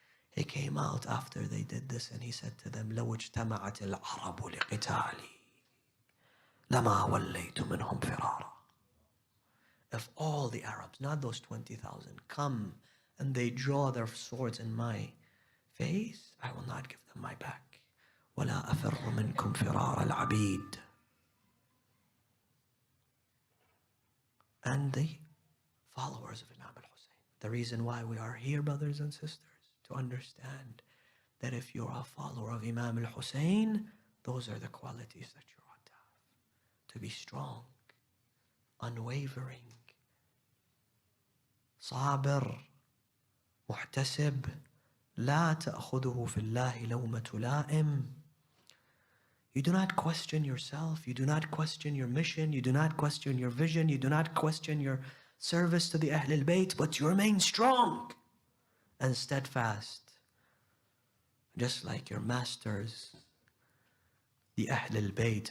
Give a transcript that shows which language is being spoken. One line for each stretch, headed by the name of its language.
English: He came out after they did this and he said to them,
Arabic: لو اجتمعت العرب لقتالي لما وليت منهم فرارا.
English: If all the Arabs, not those 20,000, come and they draw their swords in my face, I will not give them my back.
Arabic: ولا أفر منكم فرار العبيد.
English: And the followers of Imam al-Hussein. The reason why we are here, brothers and sisters, to understand that if you're a follower of Imam al-Hussein, those are the qualities that you ought to have. To be strong, unwavering,
Arabic: صابر, محتسب, لا تأخذه في الله لومة لائم.
English: You do not question yourself, you do not question your mission, you do not question your vision, you do not question your service to the Ahl al-Bayt, but you remain strong and steadfast, just like your masters, the Ahl al-Bayt.